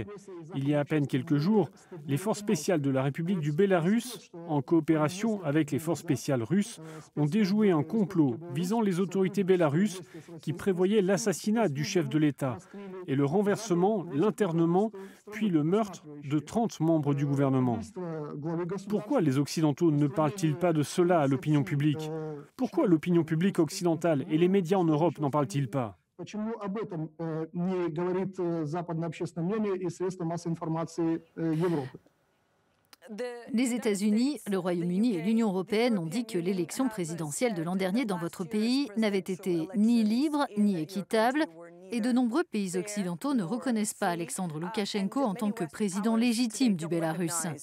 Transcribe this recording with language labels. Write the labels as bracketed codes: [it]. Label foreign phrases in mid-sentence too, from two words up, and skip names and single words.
[fr] Il y a à peine quelques jours, les forces spéciales de la République du Bélarus, en coopération avec les forces spéciales russes, ont déjoué un complot visant les autorités bélarusses qui prévoyait l'assassinat du chef de l'État et le renversement, l'internement, puis le meurtre de 30 membres du gouvernement. Pourquoi les Occidentaux ne parlent-ils pas de cela à l'opinion publique? Pourquoi l'opinion publique occidentale et les médias en Europe n'en parlent-ils pas? [ru] Почему об этом не говорит западное общественное мнение и средства массовой информации Европы? [fr] Les États-Unis, le Royaume-Uni et l'Union européenne ont dit que l'élection présidentielle de l'an dernier dans votre pays n'avait été ni libre ni équitable, et de nombreux pays occidentaux ne reconnaissent pas Alexandre Loukachenko en tant que président légitime du Bélarus.